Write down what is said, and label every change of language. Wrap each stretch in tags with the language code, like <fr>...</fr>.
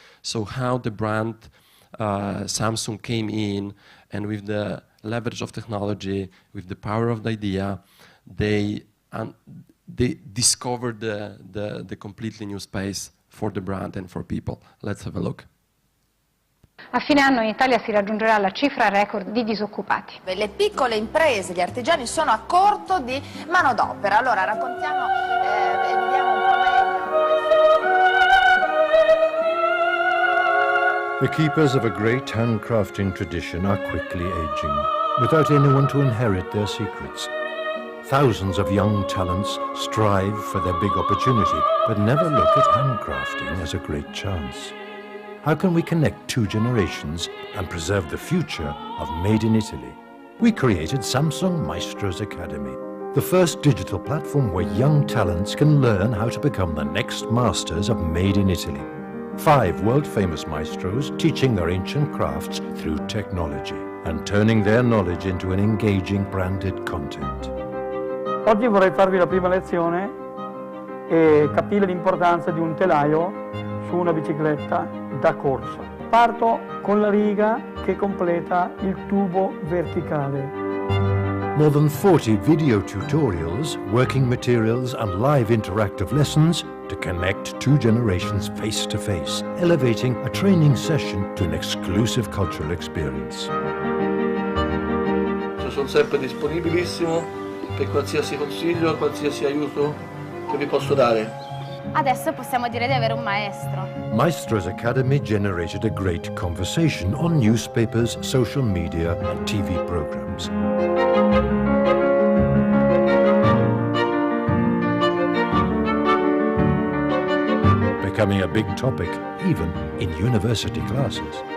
<en>So how the brand Samsung came in, and with the leverage of technology, with the power of the idea, they discovered the completely new space for the brand and for people. Let's have a look.</en> <it>A fine anno in Italia si raggiungerà la cifra record di disoccupati. Le piccole imprese, gli artigiani sono a corto di manodopera. Allora raccontiamo e vediamo un po' meglio.</it> <en>The keepers of a great handcrafting tradition are quickly aging, without anyone to inherit their secrets. Thousands of young talents strive for their big opportunity, but never look at handcrafting as a great chance. How can we connect two generations and preserve the future of Made in Italy? We created Samsung Maestros Academy, the first digital platform where young talents can learn how to become the next masters of Made in Italy. 5 world-famous maestros teaching their ancient crafts through technology and turning their knowledge into an engaging branded content.</en> <it>Oggi vorrei farvi la prima lezione e capire l'importanza di un telaio su una bicicletta da corsa. Parto con la riga che completa il tubo verticale.</it> <en>More than 40 video tutorials, working materials and live interactive lessons to connect two generations face to face, elevating a training session to an exclusive cultural experience.</en> <it>Sono sempre disponibilissimo per qualsiasi consiglio, qualsiasi aiuto che vi posso dare. Adesso possiamo dire di avere un maestro.</it> <en>Maestros Academy generated a great conversation on newspapers, social media and TV programs. Becoming a big topic, even in university classes.</en>